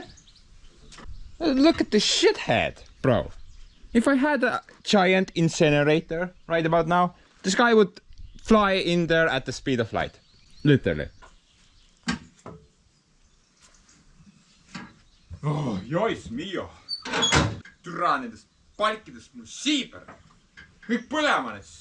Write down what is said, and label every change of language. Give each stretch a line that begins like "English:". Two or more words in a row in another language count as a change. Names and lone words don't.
English: Look at the shithead, bro. If I had a giant incinerator right about now, this guy would fly in there at the speed of light. Literally. Oh, jois mio.
Estonian: Türa nendest palkidest mul siiber. Kõik põlema neist.